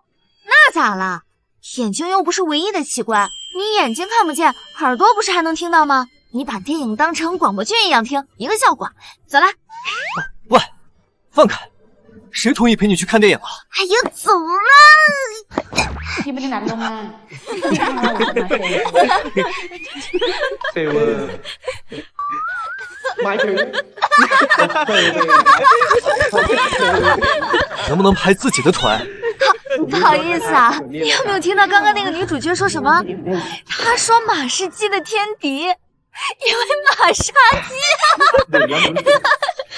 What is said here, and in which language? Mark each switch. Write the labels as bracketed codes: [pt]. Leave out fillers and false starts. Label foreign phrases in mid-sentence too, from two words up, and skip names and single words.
[zh] 那咋了？眼睛又不是唯一的器官，你眼睛看不见，耳朵不是还能听到吗？你把电影当成广播剧一样听，一个效果。走了。喂，放开！谁同意陪你去看电影啊？哎呀，走了。 [th] ที่ไม่ได้นัดล่วงหน้า เซเวอร์หมายถึง [zh] 能不能拍自己的团？不好意思啊，你有没有听到刚刚那个女主角说什么？她说马是鸡的天敌，因为马杀鸡。